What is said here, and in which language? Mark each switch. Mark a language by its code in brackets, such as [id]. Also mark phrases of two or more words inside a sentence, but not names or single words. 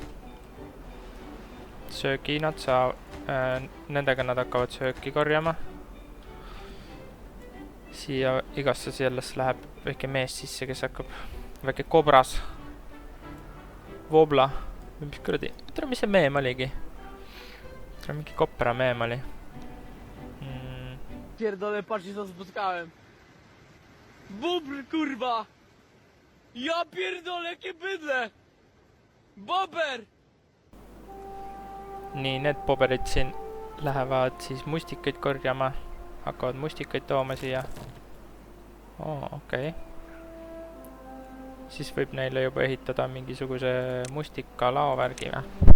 [et] Sööki nendega nad hakkavad sööki korjama. Siia igasse sellesse läheb väike mees sisse, kes hakkab väike kobras. Vobla. Mis kuradi? Tere, mis see meem oligi? Tere, mingi kopra meem oli. [pl] Pierdolę, patrzcie co spotkałem. Bobr, kurwa! Ja pierdolę, jakie bydle! Bober! [et] Nii, need boberid siin lähevad siis mustikaid korjama. Hakkavad mustikaid tooma siia. Okei. Siis võib neile juba ehitada mingisuguse mustika laovärgi või?